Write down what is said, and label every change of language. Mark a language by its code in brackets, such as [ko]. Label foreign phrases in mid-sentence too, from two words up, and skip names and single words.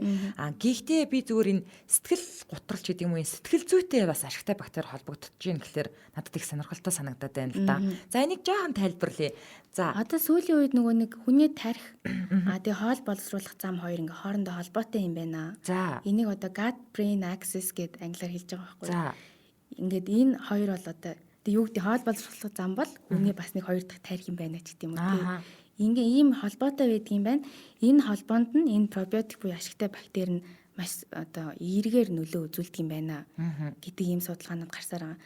[mn] Гэхдээ би зүгээр энэ сэтгэл гутралч гэдэг юм уу, сэтгэл зүйтэй бас ашигтай бактери холбогдож байна гэхэлэр надад их сонирхолтой санагдаад байна л да. За энийг жоохон тайлбарлая. За одоо сүүлийн үед нөгөө нэг хүний тарих тэгээ хоол боловсруулах зам хоёр ингээ хоорондоо холбоотой юм байна. За энийг одоо [en] gut brain axis [mn] гэд англиар хэлж байгаа байхгүй. За ингээд энэ хоёр бол одоо юу гэдэг хоол боловсруулах зам бол хүний бас нэг хоёр дахь тарих юм байна ч гэдэг юм уу тий. Ингээ ийм холбоотой байдаг юм байна. Энэ холбоонд нь энэ пробиотик буюу ашигтай бактери нь маш одоо эергээр нөлөө үзүүлдэг юм байна гэдэг ийм судалгаанууд гарсаар байгаа.